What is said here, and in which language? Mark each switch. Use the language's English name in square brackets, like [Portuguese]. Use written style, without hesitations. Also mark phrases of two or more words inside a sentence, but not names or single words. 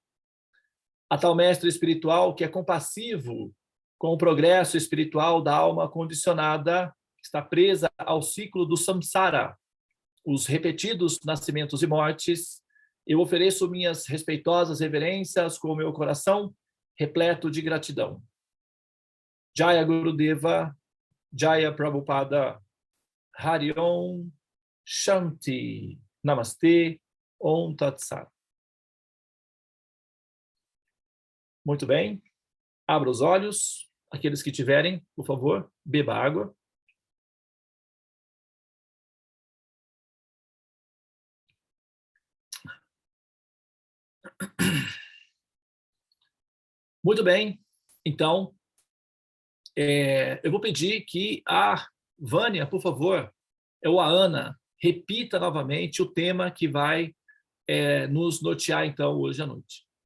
[Portuguese] A tal mestre espiritual que é compassivo com o progresso espiritual da alma condicionada, está presa ao ciclo do samsara, os repetidos nascimentos e mortes, eu ofereço minhas respeitosas reverências com o meu coração repleto de gratidão. [Sanskrit] जय गुरुदेव, जय प्रभुपाद, हरि ॐ, शान्ति, नमस्ते, ॐ तत् सत्. [Portuguese] Muito bem, abra os olhos, aqueles que tiverem, por favor, beba água. Muito bem, então, eu vou pedir que a Vânia, por favor, ou a Ana, repita novamente o tema que vai nos nortear, então, hoje à noite.